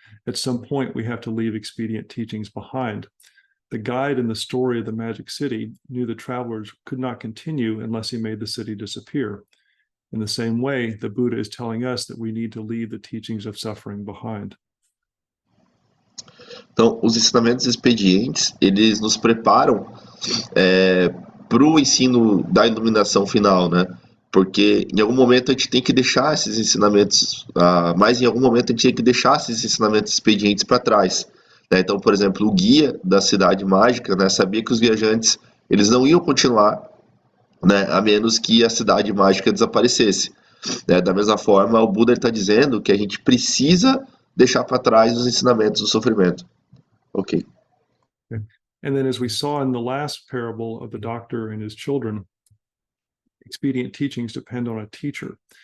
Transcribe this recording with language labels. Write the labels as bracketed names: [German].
[English] At some point, we have to leave expedient teachings behind. The guide in the story of the Magic City knew the travelers could not continue unless he made the city disappear. In the same way, the Buddha is telling us that we need to leave the teachings of suffering behind. [Portuguese] Então, os ensinamentos expedientes, eles nos preparam para o ensino da iluminação final, né? Porque em algum momento a gente tem que deixar esses ensinamentos, mas em algum momento a gente tem que deixar esses ensinamentos expedientes para trás, né? Então, por exemplo, o guia da Cidade Mágica, né, sabia que os viajantes eles não iam continuar, né, a menos que a Cidade Mágica desaparecesse. Né? Da mesma forma, o Buda está dizendo que a gente precisa deixar para trás os ensinamentos do sofrimento. [English] Ok. And then, as we saw in the last parable of the doctor and his children, expedient teachings depend on a teacher.